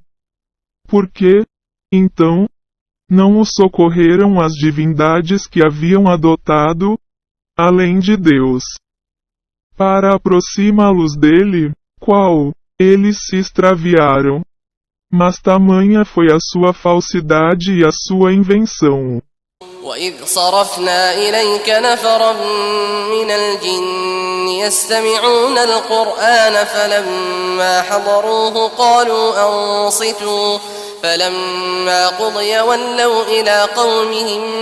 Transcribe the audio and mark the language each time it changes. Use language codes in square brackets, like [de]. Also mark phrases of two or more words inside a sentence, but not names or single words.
[pt] Porque, então, não os socorreram as divindades que haviam adotado, além de Deus. Para aproximá-los dele, qual, eles se extraviaram. Mas tamanha foi a sua falsidade e a sua invenção. [ar] وإذ صرفنا إليك نفرا من الجن يستمعون القرآن فلما حضروه قالوا أنصتوا فلما قضي ولوا إلى قومهم